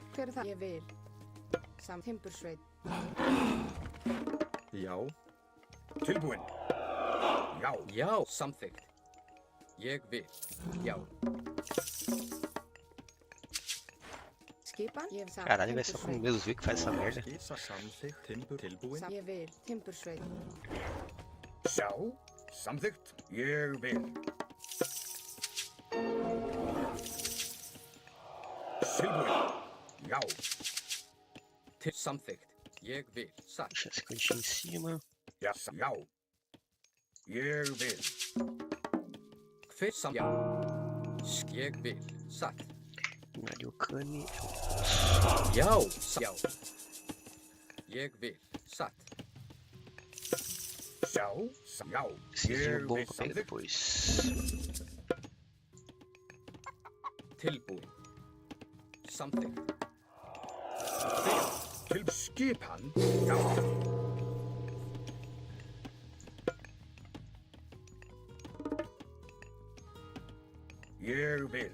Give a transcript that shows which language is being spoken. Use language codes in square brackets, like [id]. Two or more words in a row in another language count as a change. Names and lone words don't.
[is] Hver er það? Ég vil. Timbursveit. Já. Tilbúin. Já. Já, samþykkt. Ég vil. Já. Skipan, ég vil satt. [pt] Caralho, vai só com o mesmo que faz essa merda. [is] Samþykkt. Timbur tilbúin. Ég vil, timbursveit. Sjá, samþykkt, ég vil. Tilbúin, já. Til samþykkt. Ég vil. Satt. [pt] Deixa esse cantinho em cima. [is] Já, já. Ég vil. Hver já. Ég vil. Satt. Mariocane. Já. Já. Ég vil. Satt. Sjá, já. [pt] Esse vinho [is] Ég [pt] bom [is] vil [pt] pra pegar [is] samþykkt. [pt] depois. [is] Tilbúin. Samþykkt. Til skipan, já. Ég vil.